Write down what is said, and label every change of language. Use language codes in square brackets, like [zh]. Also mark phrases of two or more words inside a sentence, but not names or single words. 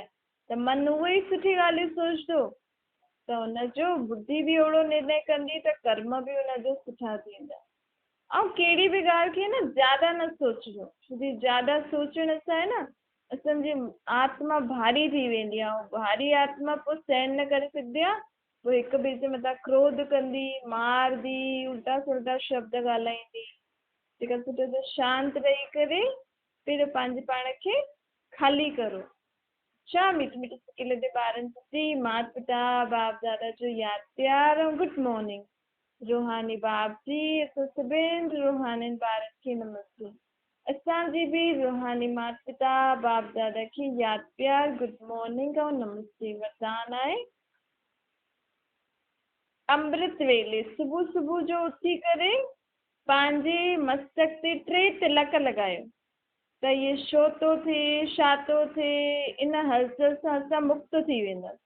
[sd] त मन उहो ई सुठी ॻाल्हियूं सोचंदो, त हुनजो बुद्धि बि ओहिड़ो निर्णय कंदी, त कर्म बि हुनजो सुठा थींदा। ऐं कहिड़ी बि ॻाल्हि खे न ज्यादा न सोचिजो, छोकी ज्यादा सोचण सां आहे न असांजी आत्मा भारी थी वेंदी आहे, ऐं भारी आत्मा पोइ सहन न करे सघंदी आहे, पोइ हिक ॿिए जे मथां क्रोध कंदी, मारदी, उल्टा सुल्टा शब्द ॻाल्हाईंदी। तंहिंखां सुठो त शांति रही करे पहिरियों पंहिंजे पाण खे ख़ाली करो। छा मीठी मीठी सिकी लॻे ॿारनि जी माता पिता बाप दादा जो यादि प्यार ऐं [en] good morning. [sd] रूहानी बाप जी असां सभिनि रूहानी ॿारनि खे नमस्ते। असांजी बि रूहानी माता पिता बाप दादा खे यादि प्यार [en] good morning [sd] ऐं नमस्ते। वरदान आहे अमृत वेले सुबुह सुबुह जो उथी करे पंहिंजे मस्तक ते 3 तिलक लॻायो। त इहे छो थो थिए, छा थो थिए, इन हलचल सां असां मुक्त थी वेंदासीं।